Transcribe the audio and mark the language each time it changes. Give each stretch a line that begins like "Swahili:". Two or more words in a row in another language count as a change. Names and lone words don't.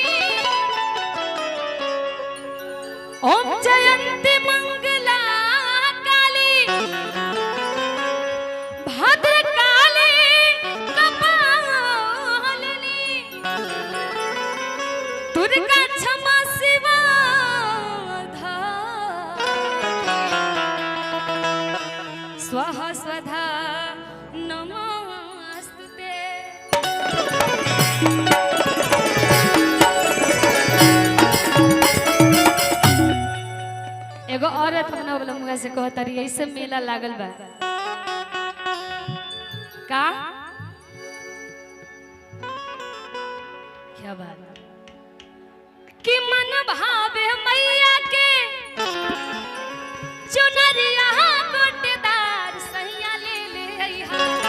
Sanskrit: ओम जयंती मंगला काली भद्रकाली कपालिनी। दुर्गा क्षमा शिवा स्वाहा स्वधा नमोस्तुते।
Bhojpuri: एगो औरत अपना बोला मुगा से कहता रही, ऐसे मेला लागल बा का क्या बात कि मन भावे मैया के चुनरिया गोटेदार सैया ले ले अइहा।